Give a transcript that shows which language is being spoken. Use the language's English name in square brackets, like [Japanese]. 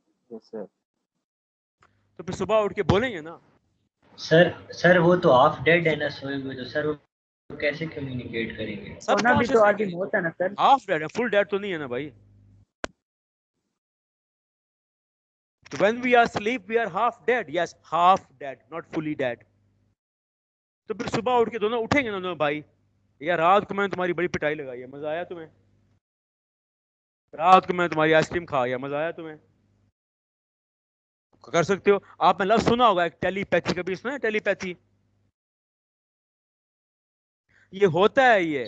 [English] yes, sir. [Urdu] تو پھر صبح اٹھ کے بولیں گے نا. سر وہ تو آف ڈیڈ ہے نا سوئے ہوئے, تو سر وہ کیسے کمیونیکیٹ کریں گے؟ سب ہونا بھی تو آدمی ہوتا ہے نا سر. ہاف ڈیڈ ہے, فل ڈیڈ تو نہیں ہے نا بھائی. [English] When we are asleep we are half dead. Yes, half dead, not fully dead. [Urdu] تو پھر صبح اٹھ کے دونوں اٹھیں گے نا دونوں بھائی, یا رات کو میں نے تمہاری بڑی پٹائی لگائی ہے, مزہ آیا تمہیں؟ رات کو میں تمہاری آئس کریم کھا گیا, مزہ آیا تمہیں؟ کر سکتے ہو آپ نے لفظ سنا ہوگا ایک ٹیلی پیتھی, کبھی سنا ہے ٹیلی پیتھی؟ یہ ہوتا ہے,